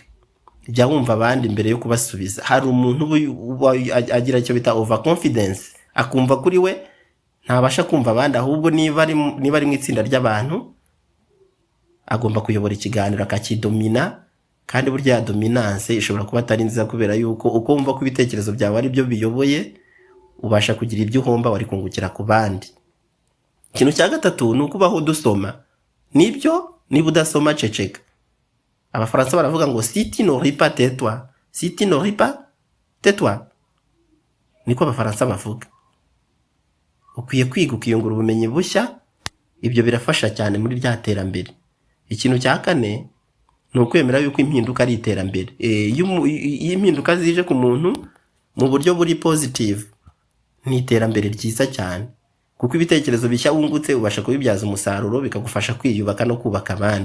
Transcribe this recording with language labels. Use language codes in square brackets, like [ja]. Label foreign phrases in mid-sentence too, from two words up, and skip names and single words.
[rw] Jya wumva abandi mbere yo kubasubiza. Hari umuntu agira icyo bita [en] over confidence, [rw] akumva kuri we ntabasha kumva abandi, ahubwo niba ari mu itsinda ry'abantu agomba kuyobora ikiganiro akakidomina, kandi burya ya dominance ishobora kuba atari nziza, kubera yuko uko wumva ko ibitekerezo byawe ari byo biyoboye, ubasha kugira ibyo uhomba wari kungukira ku bandi. Ikintu cya gatatu ni ukubaho dusoma. Nibyo, niba udasoma ceceka. Abafaransa baravuga ngo [fr] si tu n'aurais pas tais-toi, si tu n'aurais pas tais-toi. [rw] Niko abafaransa bavuga. Ukwiye kwiga ukiyungura ubumenyi bushya, ibyo birafasha cyane muri rya terambere. Ikintu cya kane ni ukwemera yuko impinduka ari iterambere. Iyo impinduka zije ku muntu mu buryo buri positive, ni iterambere ryiza cyane, kuko ibitekerezo bishya wungutse ubasha kubibyaza umusaruro, bikagufasha kwiyubaka no kubaka abandi.